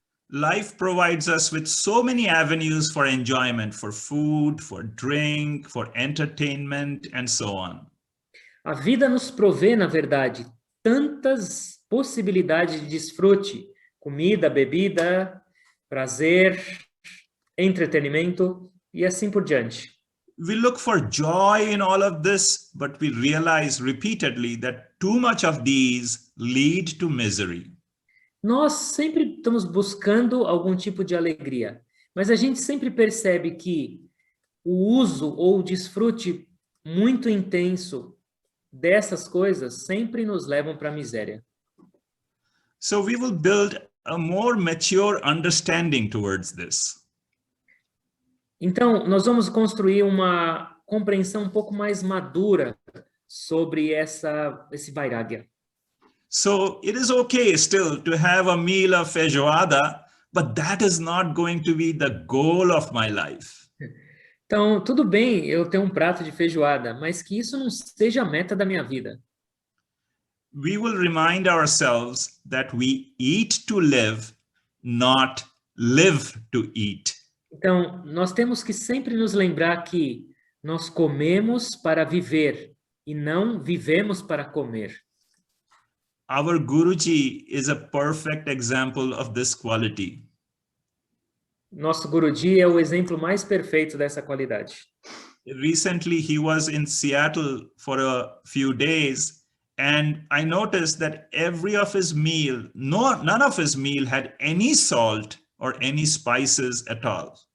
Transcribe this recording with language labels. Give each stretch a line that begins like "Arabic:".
English: Life provides us with so many avenues for enjoyment, for food, for drink, for entertainment, and so on.
Portuguese: A vida nos provê, na verdade, tantas possibilidades de desfrute, comida, bebida, prazer, entretenimento e assim por diante.
English: We look for joy in all of this, but we realize repeatedly that too much of these lead to misery.
Portuguese: Nós sempre estamos buscando algum tipo de alegria, mas a gente sempre percebe que o uso ou o desfrute muito intenso dessas coisas sempre nos levam para a miséria.
English: So we will build a more mature understanding towards this.
Portuguese: Então, nós vamos construir uma compreensão um pouco mais madura sobre esse vairagya.
English: So it is okay still to have a meal of feijoada, but that is not going to be the goal of my life.
Portuguese: Então, tudo bem eu ter um prato de feijoada, mas que isso não seja a meta da minha vida.
English: We will remind ourselves that we eat to live, not live to eat.
Portuguese: Então, nós temos que sempre nos lembrar que nós comemos para viver e não vivemos para comer.
English: Our Guruji is a perfect example of this quality.
Portuguese: Nosso Guruji é o exemplo mais perfeito dessa qualidade.
English: Recently, he was in Seattle for a few days, and I noticed that every of his meal, none of his meal had any salt or any spices at all.